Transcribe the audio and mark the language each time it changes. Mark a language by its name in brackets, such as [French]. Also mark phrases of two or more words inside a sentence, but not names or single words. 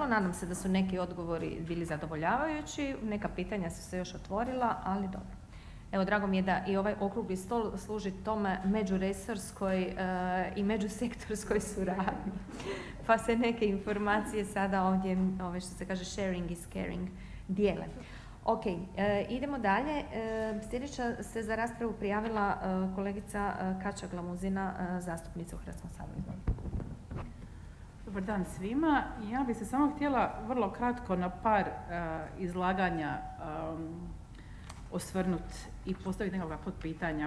[Croatian] Nadam se da su neki odgovori bili zadovoljavajući, neka pitanja su se još otvorila, ali dobro. Evo, drago mi je da i ovaj okrugli stol služi tome međuresorskoj i međusektorskoj suradnji. Pa se neke informacije sada ovdje, što se kaže [English] sharing is caring, [Croatian] dijele. Ok, idemo dalje. Sljedeća se za raspravu prijavila kolegica Kaća Glamuzina, zastupnica u Hrvatskom saboru. Dobar dan svima. Ja bih se samo htjela vrlo kratko na par izlaganja osvrnuti i postaviti nekakva potpitanja.